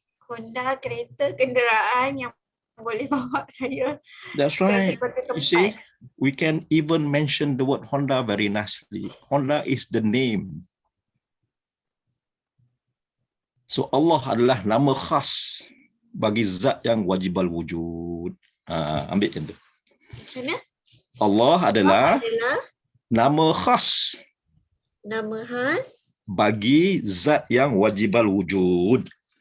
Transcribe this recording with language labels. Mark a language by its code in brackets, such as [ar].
[ms] Honda kereta kenderaan yang boleh bawa saya. [en] That's right. You see, we can even mention the word Honda very nicely. Honda is the name. [ms] So Allah adalah nama khas bagi zat yang wajibal wujud. Ambil macam tu. Mana? Allah adalah nama khas. Nama khas bagi zat yang wajibal wujud.